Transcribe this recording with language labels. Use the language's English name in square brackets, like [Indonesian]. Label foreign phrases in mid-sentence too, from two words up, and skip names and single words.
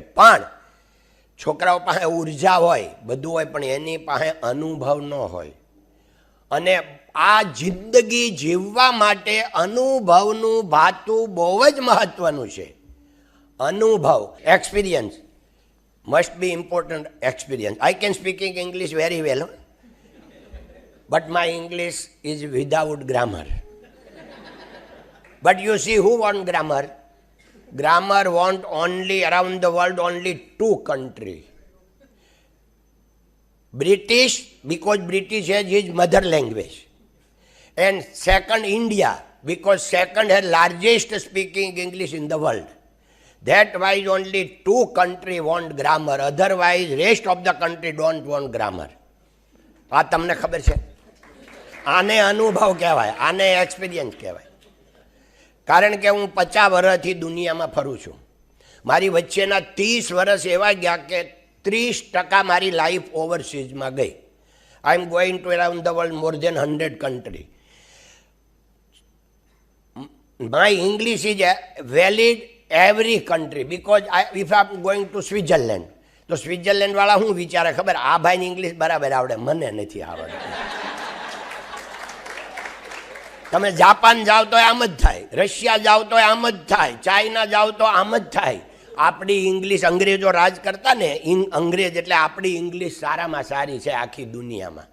[Gujarati] પણ છોકરાઓ પાસે ઉર્જા હોય, બધું હોય, પણ એની પાસે અનુભવ ન હોય. અને આ જિંદગી જીવવા માટે અનુભવનું ભાતું બહુ જ મહત્વનું છે. [English] અનુભવ, એક્સપિરિયન્સ must be important. Experience. I can speaking English very well, but my English is without grammar. But you see, who want grammar? Grammar want only around the world only 2 countries. British, because British has his mother language, and second India, because second has largest speaking English in the world. That why only 2 countries want grammar, otherwise rest of the country don't want grammar. [Gujarati] આ તમને ખબર છે? આને અનુભવ કહેવાય, આને એક્સપિરિયન્સ કહેવાય. કારણ કે હું 50 વર્ષથી દુનિયામાં ફરું છું. મારી વચ્ચેના 30 વર્ષ એવા ગયા કે 30% મારી લાઈફ ઓવરસીઝમાં ગઈ. [English] I am going to around the world more than 100 countries. My English is valid every country, because if I am going to Switzerland, [Gujarati] તો સ્વિટ્ઝરલેન્ડ વાળા શું વિચારે ખબર? આ ભાઈને ઇંગ્લિશ બરાબર આવડે, મને નથી આવડતું. તમે જાપાન જાઓ તો આમ જ થાય, રશિયા જાઓ તો આમ જ થાય, ચાઇના જાઓ તો આમ જ થાય. આપણી ઇંગ્લિશ, અંગ્રેજો રાજ કરતા ને, અંગ્રેજ એટલે આપણી ઇંગ્લિશ સારામાં સારી છે આખી દુનિયામાં.